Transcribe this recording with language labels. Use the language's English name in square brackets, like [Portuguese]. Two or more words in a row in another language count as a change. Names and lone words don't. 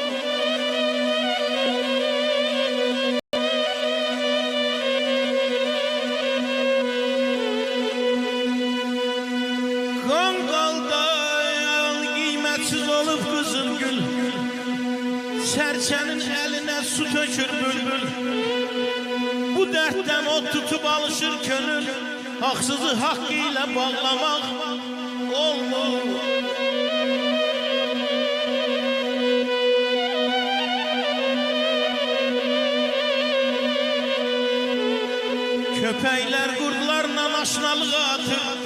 [Azerbaijani] Qanqalda qiymətsiz olub qızıl gül, sərçənin əlinə su tökür bülbül. Bu dərddən o tutub alışır könül, [Turkish] haksızı hakkı ile bağlamak olmur. Köpekler kurtlarla aşnalık atır.